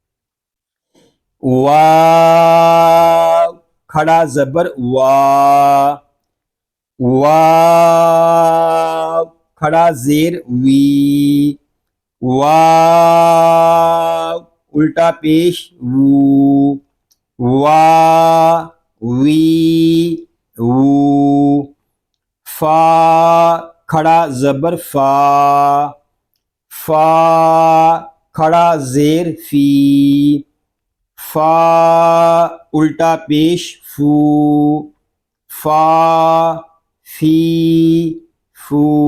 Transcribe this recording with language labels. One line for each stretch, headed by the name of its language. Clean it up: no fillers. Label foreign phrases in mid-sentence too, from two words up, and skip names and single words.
Urdu: وا کھڑا زبر وا، وا کھڑا زیر وی، وا الٹا پیش وو، وا وی وو۔ فا کھڑا زبر فا، فا کھڑا زیر فی، فا الٹا پیش فو، فا فی فو۔